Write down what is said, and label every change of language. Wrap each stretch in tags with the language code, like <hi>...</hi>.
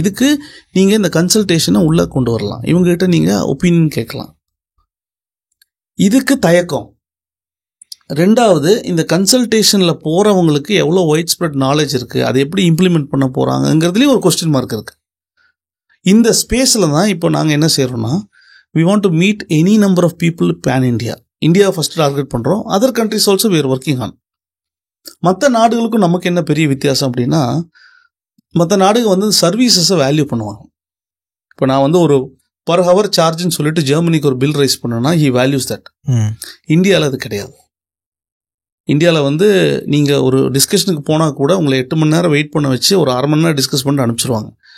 <ta>இதுக்கு நீங்கள் இந்த கன்சல்டேஷனை உள்ளே கொண்டு வரலாம். இவங்ககிட்ட நீங்கள் ஒப்பீனியன் கேட்கலாம். இதுக்கு தயக்கம். ரெண்டாவது, இந்த கன்சல்டேஷனில் போகிறவங்களுக்கு எவ்வளோ ஒயிட் ஸ்ப்ரெட் நாலேஜ் இருக்குது, அதை எப்படி இம்ப்ளிமெண்ட் பண்ண போகிறாங்கங்கிறதுலேயும் ஒரு கொஸ்டின் மார்க் இருக்குது. இந்த ஸ்பேஸில் தான் இப்போ நாங்கள் என்ன செய்கிறோம்னா,</ta> <en>we want to meet any number of people pan India.</en> <ta>இந்தியாவை ஃபஸ்ட்டு டார்கெட் பண்ணுறோம்.</ta> <en>Other countries also we are working on.</en> <ta>மற்ற நாடுகளுக்கும் நமக்கு என்ன பெரிய வித்தியாசம் அப்படின்னா, மற்ற நாடுகள் வந்து சர்வீசஸை வேல்யூ பண்ணுவாங்க. இப்போ நான் வந்து ஒரு பர் ஹவர் சார்ஜ்னு சொல்லிட்டு ஜெர்மனிக்கு ஒரு பில் ரைஸ் பண்ணேன்னா</ta> <en>he values that.</en> <ta>இந்தியாவில் அது கிடையாது. இந்தியாவில் வந்து நீங்கள் ஒரு டிஸ்கஷனுக்கு போனால் கூட உங்களை 8 மணி நேரம் வெயிட் பண்ண வச்சு ஒரு அரை மணி நேரம் டிஸ்கஸ் பண்ணிட்டு அனுப்பிச்சிருவாங்க.</ta>